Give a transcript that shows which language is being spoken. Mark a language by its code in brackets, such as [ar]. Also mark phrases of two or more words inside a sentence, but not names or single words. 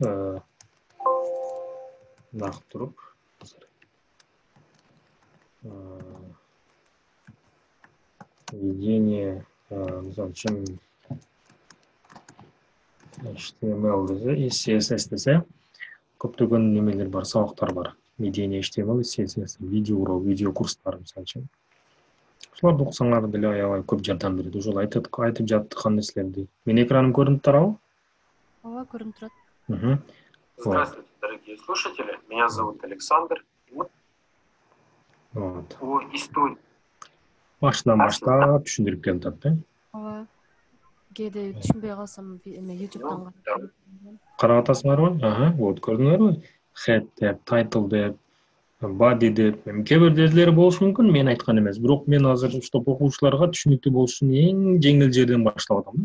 [ky] Нак туруп. Введение, мисалы үчүн, HTML десе, CSS десе, көптөгөн немелер бар, сабактар бар. Медиа HTML, CSS, видео курстар мисалы үчүн. Ошолорду окусаңар деле аябай көп жардам берет. Ошол айтып жаткан нерселерди. Менин экраным көрүнүп турабы? Ооба, көрүнүп турат. [ru] Здравствуйте, дорогие слушатели. Меня зовут Александр. Вот. [ky] Башынан баштап түшүндүрүп келип атат, да? Ооба. Кээде түшүнбөй калсам, YouTube'дан карап атасыңарбы? Вот, көрдүңөрбү? Head деп, title деп, body деп. Кээ бир жерлери болушу мүмкүн, мен айткан эмес. Бирок мен азыр уштап окуучуларга түшүнүктүү болуш үчүн эң жеңил жерден баштап атам, да?